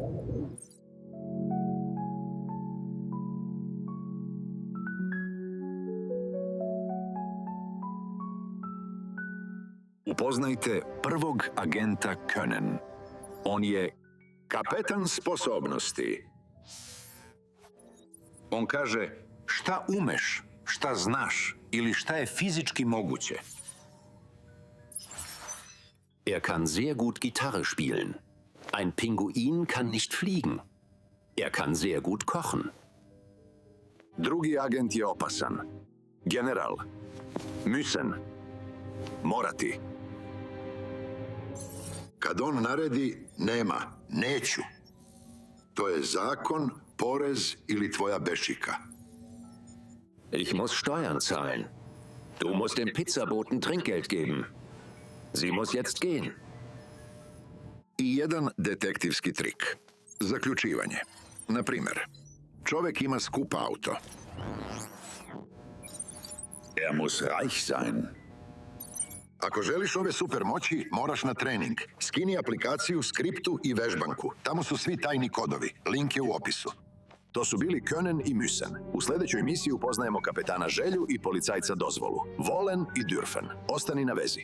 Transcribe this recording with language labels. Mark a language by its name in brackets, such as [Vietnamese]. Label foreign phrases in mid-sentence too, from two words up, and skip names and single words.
[Serbian] Upoznajte prvog agenta Können. On je kapetan sposobnosti. On kaže šta umeš, šta znaš ili šta je fizički moguće. [German] Er kann sehr gut Gitarre spielen. Ein Pinguin kann nicht fliegen. Er kann sehr gut kochen. [Serbian] Drugi agent je opasan. General. Müssen. Morati. Kad on naredi, nema. Neću. To je zakon, porez ili tvoja bešika. [German] Ich muss Steuern zahlen. Du musst dem Pizzaboten Trinkgeld geben. Sie muss jetzt gehen. [Serbian] I jedan detektivski trik. Zaključivanje. Na primjer, čovjek ima skup auto. [German] Er muss reich sein. [Serbian] Ako želiš ove super moći, moraš na trening. Skini aplikaciju, skriptu i vežbanku. Tamo su svi tajni kodovi. Link je u opisu. To su bili Können i Müssen. U sljedećoj emisiji upoznajemo kapetana Želju i policajca Dozvolu. Wollen i dürfen. Ostani na vezi.